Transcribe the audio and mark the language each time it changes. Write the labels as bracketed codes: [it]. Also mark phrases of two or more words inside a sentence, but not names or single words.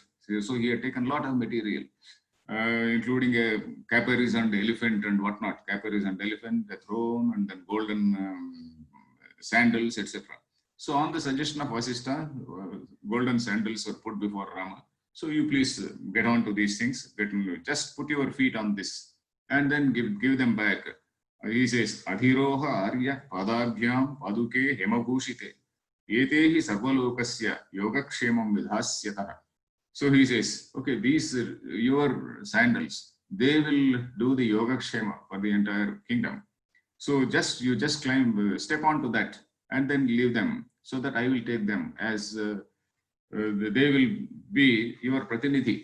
[en] So he had taken a lot of material, including a caparisoned elephant and whatnot, caparisoned elephant, a throne, and then golden sandals, etc. So on the suggestion of Vasishtha, golden sandals were put before Rama. So you please get on to these things. Just put your feet on this and then give them back. He says, [sa] अधिरोह आर्य पादाभ्यां पादुके हेमभूषिते एते हि सर्वलोकस्य योगक्षेमं विधास्यतः. [en] So he says, okay, these your sandals, they will do the Yogakshema for the entire kingdom. So you just climb, step onto that and then leave them so that I will take them as they will be your pratinidhi.